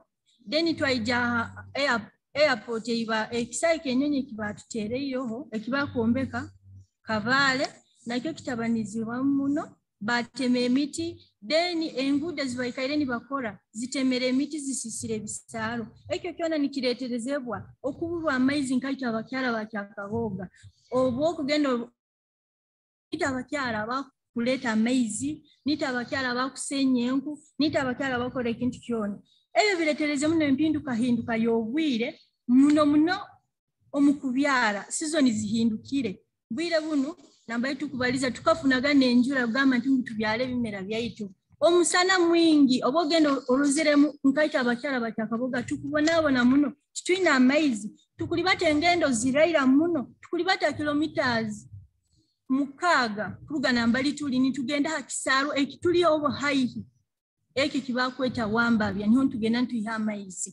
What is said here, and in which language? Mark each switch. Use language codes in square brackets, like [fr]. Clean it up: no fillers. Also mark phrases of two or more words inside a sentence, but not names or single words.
[nyo] Then twaija airport eiba ekisaike enyonyi kibatuteereyoho ekibakombeka Kabaale nakyo kitabanizibwa muno bateme emiti. Then enguudo zibaikaire nibakola zitemere emiti zisisire ebisaalo ekyo kyona nikireeterezebwa okubulwa amaizi nkaito abakyala ba Kaboga oba okugenda nita abakyala bakuleeta amaizi nita abakyala bakusenya enku nita abakyala bakola ekintu kyona ebyo bireetereze muno empindukahinduka y'obwire muno omukubyala sizoni zihindukire bwire buno namba tukubaliza tukafunaga n'enjura kugamba nti tubyale ebimera byaitu omusana mwingi oba ogenda oluziremu nkaita abakyala ba Kaboga tukubonaabona muno tutwina amaizi tukulibata engendo ziraira muno tukulibata kilometers 6 kuruga nambali tuli nitugenda hakisaro ekituli obuhaihi eki kibakweta Wambabya niho tugenda ntuyiha amaizi.